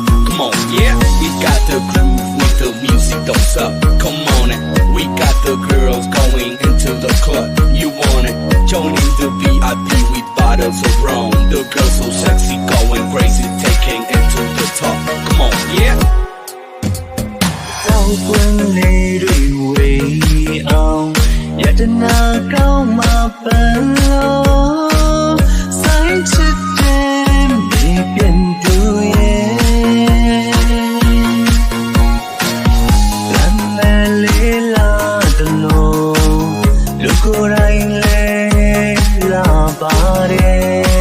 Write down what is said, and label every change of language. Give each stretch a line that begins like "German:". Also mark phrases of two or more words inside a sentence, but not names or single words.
English: Come on, yeah, we got the groove with the music, don't stop. Come on, we got the girls going into the club. You want it? Joining the VIP with bottles so wrong. The girl so sexy, going crazy, taking it to the top. Come on, yeah.
Burmese: တောက်ပွင့်လေးတွေဝေအောင်ယတနာကောင်းမှပန်းလို့ဆိုင်ချစ်တဲ့မြေပြင်တူရဲ့လမ်းမဲ့လေးလာတလို့လူကိုယ်တိုင်လေးလာပါတယ်